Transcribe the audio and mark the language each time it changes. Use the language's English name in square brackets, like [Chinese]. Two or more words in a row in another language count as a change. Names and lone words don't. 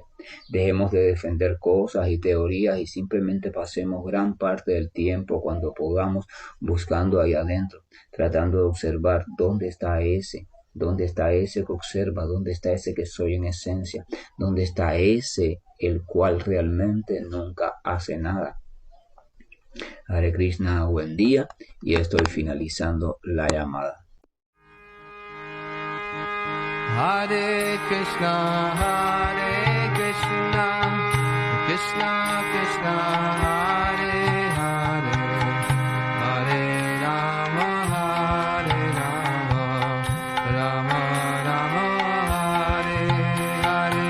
[Spanish] Dejemos de defender cosas y teorías y simplemente pasemos gran parte del tiempo cuando podamos buscando ahí adentro, tratando de observar dónde está ese que observa, dónde está ese que soy en esencia, dónde está ese el cual realmente nunca hace nada. [Sanskrit] Hare Krishna, [Spanish] buen día, y estoy finalizando la llamada. [Sanskrit] Hare Krishna, Krishna Krishna, Hare Hare, Hare Rama, Rama Rama, Hare Hare.